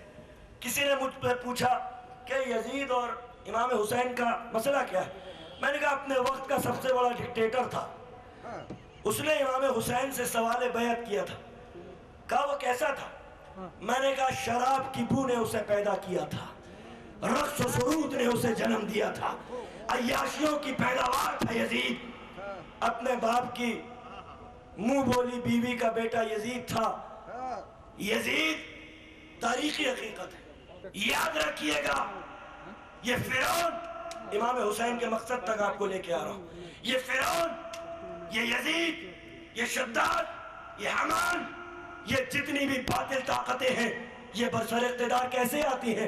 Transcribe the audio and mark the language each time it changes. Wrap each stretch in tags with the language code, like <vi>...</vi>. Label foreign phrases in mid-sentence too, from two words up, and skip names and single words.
<ur>کسی نے مجھ پہ پوچھا کہ یزید اور امام حسین کا مسئلہ کیا ہے؟ میں نے کہا اپنے وقت کا سب سے بڑا ڈکٹیٹر تھا، اس نے امام حسین سے سوال بیعت کیا تھا. کہا وہ کیسا تھا؟ میں نے کہا شراب کی بو نے اسے پیدا کیا تھا، رقص و سرود نے اسے جنم دیا تھا، عیاشیوں کی پیداوار تھا یزید. اپنے باپ کی منہ بولی بیوی کا بیٹا یزید تھا. یزید تاریخی حقیقت ہے، یاد رکھیے گا. یہ فرعون، امام حسین کے مقصد تک آپ کو لے کے آ رہا ہوں، یہ فرعون، یہ یزید، یہ شداد، یہ حمان، یہ جتنی بھی باطل طاقتیں ہیں، یہ برسر اقتدار کیسے آتی ہیں؟</ur>